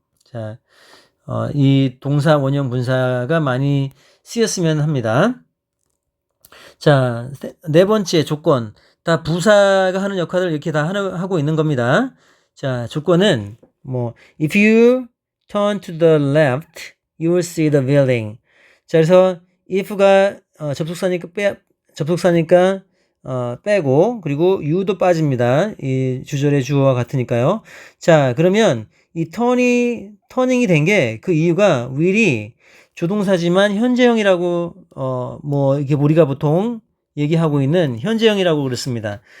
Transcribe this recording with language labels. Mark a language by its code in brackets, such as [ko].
[ko] 자, 이 동사 원형 분사가 많이 쓰였으면 합니다. 자, 네 번째 조건. 다 부사가 하는 역할을 이렇게 다 하고 있는 겁니다. 자, 조건은 [en] if you turn to the left, you will see the building. [ko] 자, 그래서 if가 접속사니까 빼고 그리고 you도 빠집니다. 이 주절의 주어와 같으니까요. 자, 그러면 이 터닝이 된 게 그 이유가 will이 조동사지만 현재형이라고 이렇게 우리가 보통 얘기하고 있는 현재형이라고 그랬습니다.